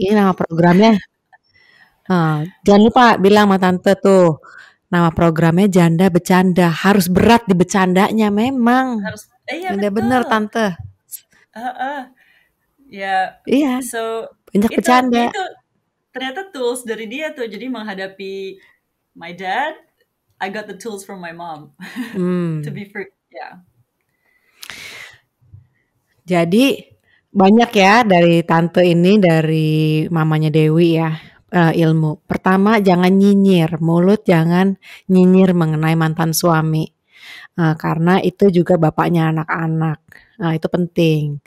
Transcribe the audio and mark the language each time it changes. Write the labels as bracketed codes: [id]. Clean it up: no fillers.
[id] ini nama programnya jangan lupa bilang sama tante tuh, nama programnya Janda Bercanda, harus berat di bercandanya memang. Harus, iya Udah bener betul. tante. Ya, Iya, so banyak ya bercanda. itu ternyata tools dari dia tuh. Jadi menghadapi [en] my dad, I got the tools from my mom. To Hmm. be free. Yeah. [id] Jadi banyak ya dari tante ini, dari mamanya Dewi ya, ilmu. Pertama jangan nyinyir, mulut jangan nyinyir mengenai mantan suami, karena itu juga bapaknya anak-anak, itu penting.